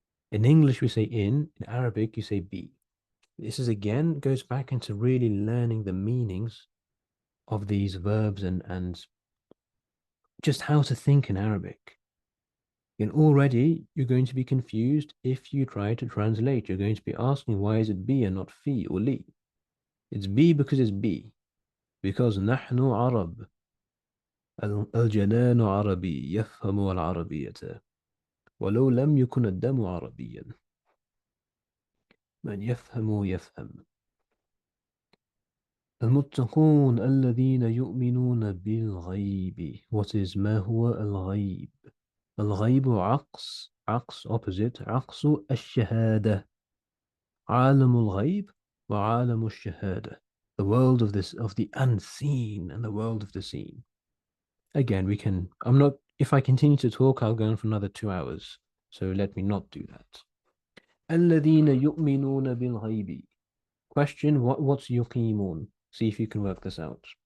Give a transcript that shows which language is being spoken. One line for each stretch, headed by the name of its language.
English: In English, we say in Arabic, you say be. This is again goes back into really learning the meanings of these verbs and just how to think in Arabic. And already you're going to be confused if you try to translate. You're going to be asking, why is it be and not fi or li? It's be because it's be. Because
Arabic: نحن عرب. الجنان عربي يفهم العربية ولو لم يكن الدم عربيا. من يفهم يفهم. المتقون الذين يؤمنون بالغيب.
English: What is
Arabic: ما هو الغيب؟ الغيب عكس
English: opposite
Arabic: عكس الشهادة. عالم الغيب وعالم الشهادة.
English: The world of the unseen and the world of the seen. Again, if I continue to talk, I'll go on for another 2 hours. So let me not do that.
Arabic: الذين يؤمنون بالغيب.
English: Question, what's يقيمون? See if you can work this out.